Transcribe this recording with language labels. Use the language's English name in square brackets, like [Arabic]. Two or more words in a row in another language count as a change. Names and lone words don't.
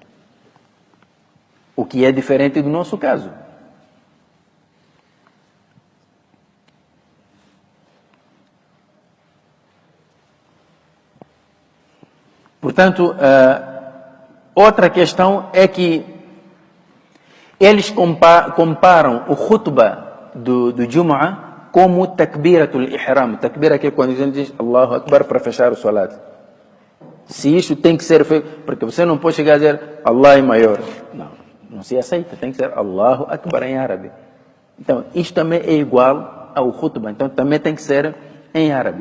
[Portuguese] O que é diferente do nosso caso. Portanto, outra questão é que eles comparam o khutbah do Jumu'ah como [Arabic] تكبيرة الإحرام. [Portuguese] Takbira é quando a gente diz [Arabic] الله أكبر [Portuguese] para fechar o salat. Se isso tem que ser feito, porque você não pode chegar a dizer Allah é maior. Não se aceita, tem que ser [Arabic] الله أكبر [Portuguese] em árabe. Então, isto também é igual ao khutbah, então também tem que ser em árabe.